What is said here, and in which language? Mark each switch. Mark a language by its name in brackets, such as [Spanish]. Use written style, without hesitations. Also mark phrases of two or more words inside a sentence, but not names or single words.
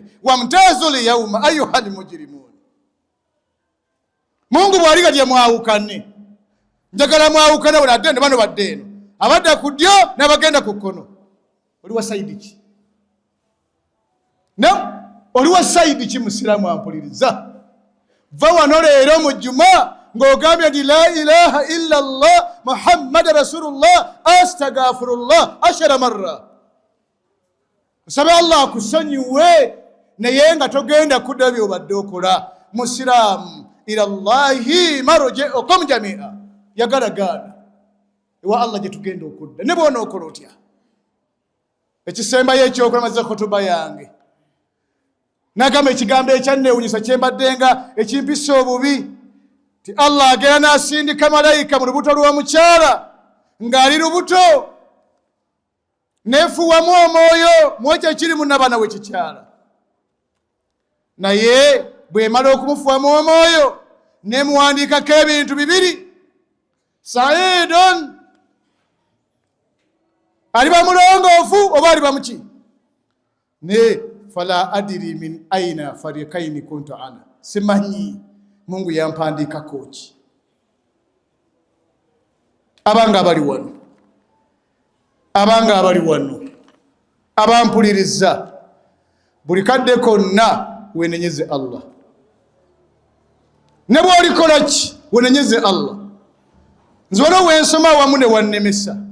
[Arabic] وامتازوا اليوم أيها المجرمون. [Ganda] Mungu bw'ali kati mwawukane, njagala mwawukane buli adde bano badde eno, abadda ku ddyo n'abagenda ku kkono. Oli wa sayidi ki? Oli wa sayidi ki musiraamu ampuliriza? Va wano leero mu jjuma ng'ogambye nti [Arabic] لا إله إلا الله محمد رسول الله أستغفر الله [Ganda] 10 marra. Osabe Allah akusonyiwe, naye nga togenda kudda by'obadde okola. [Arabic] Musiraamu إلى الله مرجعكم جميعا, [Ganda] yagalagana ewa Allah gye tugenda okudda. Ne bw'ona okola otya? Ekisembayo ekyokola mazze khutuba yange, nagamba ekigambo ekyanneewunyisa kyembaddenga ekimpisa obubi, ti Allah agenda n'asindika malayika mu lubuto lw'omukyala ng'ali lubuto nefuwamu omwoyo mwekyo kiri munabana we kikyala naye bwemala okumufuwamu omwoyo nemuwandiikako ebintu bibiri saidon aliba mulongoofu oba aliba muki ne [Arabic] فلا أدري من أي الفريقين كنت أنا [Ganda] simanyi Mungu yampandiikako ki abanga abali wano abampuliriza buli kadde konna wenenyeze Allah ne bw'olikola ki wenenyeze Allah nze wano wensoma wamu ne wannemesa